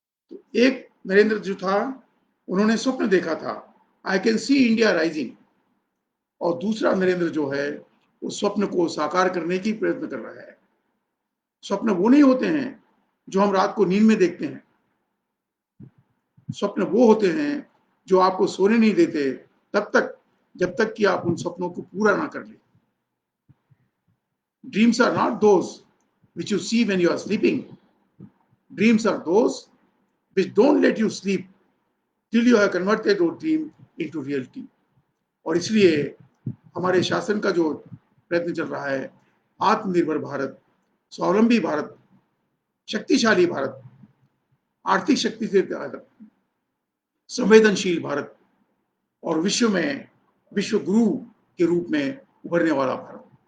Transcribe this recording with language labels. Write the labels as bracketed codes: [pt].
[hi] तो एक नरेंद्र जो था, उन्होंने स्वप्न देखा था, [en] I can see India rising, [hi] और दूसरा नरेंद्र जो है उस स्वप्न को साकार करने की प्रयत्न कर रहा है। स्वप्न वो नहीं होते हैं जो हम रात को नींद में देखते हैं। स्वप्न वो होते हैं जो आपको सोने नहीं देते तब तक जब तक कि आप उन सपनों को पूरा ना कर लें। [en] Dreams are not those which you see when you are sleeping. Dreams are those which don't let you sleep till you have converted your dream into reality. [hi] और इसलिए हमारे शासन का जो प्रयत्न चल रहा है, आत्मनिर्भर भारत, स्वावलंबी भारत, शक्तिशाली भारत, आर्थिक शक्ति से संवेदनशील भारत और विश्व में विश्व गुरु के रूप में उभरने वाला भारत।